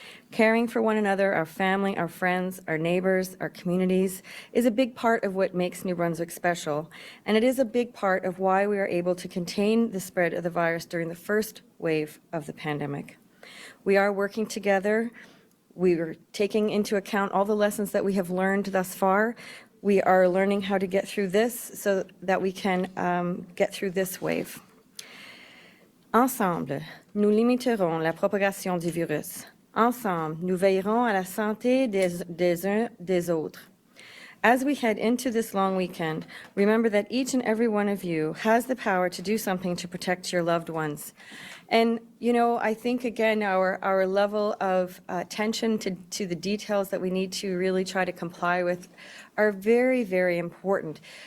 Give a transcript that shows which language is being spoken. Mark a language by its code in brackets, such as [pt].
[en] Caring for one another, our family, our friends, our neighbors, our communities, is a big part of what makes New Brunswick special, and it is a big part of why we are able to contain the spread of the virus during the first wave of the pandemic. We are working together. We are taking into account all the lessons that we have learned thus far. We are learning how to get through this so that we can get through this wave. [fr] Ensemble, nous limiterons la propagation du virus. Ensemble, nous veillerons à la santé des uns des autres. [en] As we head into this long weekend, remember that each and every one of you has the power to do something to protect your loved ones. And, you know, I think, again, our level of attention to the details that we need to really try to comply with are very important.